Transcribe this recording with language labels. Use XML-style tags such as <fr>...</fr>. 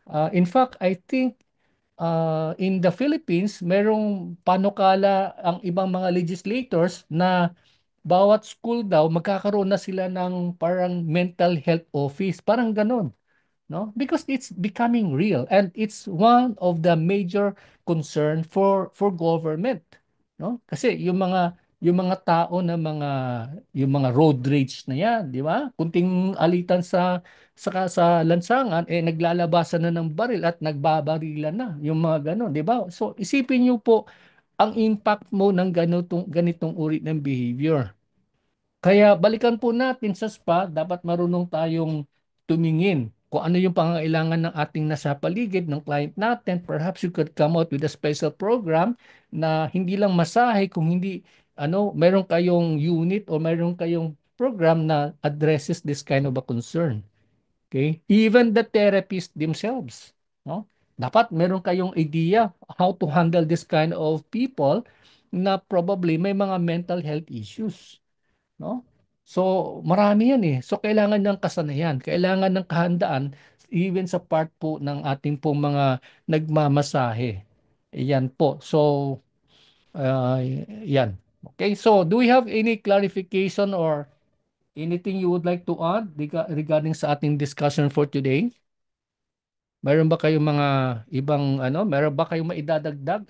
<en>In fact, I think in the Philippines,</en> <tl>merong panukala ang ibang mga legislators na bawat school daw magkakaroon na sila ng parang mental health office, parang ganon, no?</tl> <en>Because it's becoming real and it's one of the major concern for government, no?</en> <tl>Kasi yung mga tao na yung mga road rage na yan, di ba? Kunting alitan sa lansangan eh naglalabasan na ng baril at nagbabarilan na yung mga ganon, di ba? So isipin niyo po ang impact mo ng ganitong uri ng behavior. Kaya balikan po natin sa spa, dapat marunong tayong tumingin kung ano yung pangangailangan ng ating nasa paligid ng client natin.</tl> <en>Perhaps you could come out with a special program</en> <tl>na hindi lang masahe, kung hindi meron kayong unit o meron kayong program</tl> <en>na addresses this kind of a concern. Okay? Even the therapists themselves, no?</en> <tl>Dapat meron kayong</tl> <en>idea how to handle this kind of people na probably may mga mental health issues, no?</en> <tl>So, marami yan eh. So, kailangan ng kasanayan, kailangan ng kahandaan, even sa part po ng ating pong mga nagmamasahe. Yan po. So, uh, yan.</tl> <en>Okay, so do we have any clarification or anything you would like to add regarding sa ating discussion for today?</en> <tl>Mayroon ba kayong mga ibang meron ba kayong maidadagdag?</tl>